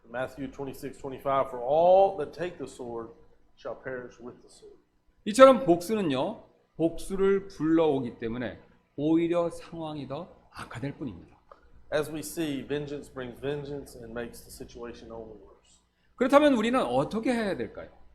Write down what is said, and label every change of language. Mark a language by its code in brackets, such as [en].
[en] Matthew 26:25, for all that take the sword shall perish with the sword. [ko] 이처럼 복수는요, 복수를 불러오기 때문에 오히려 상황이 더 악화될 뿐입니다. [en] As we see, vengeance brings vengeance and makes the situation only worse. [ko] 그렇다면 우리는 어떻게 해야 될까요?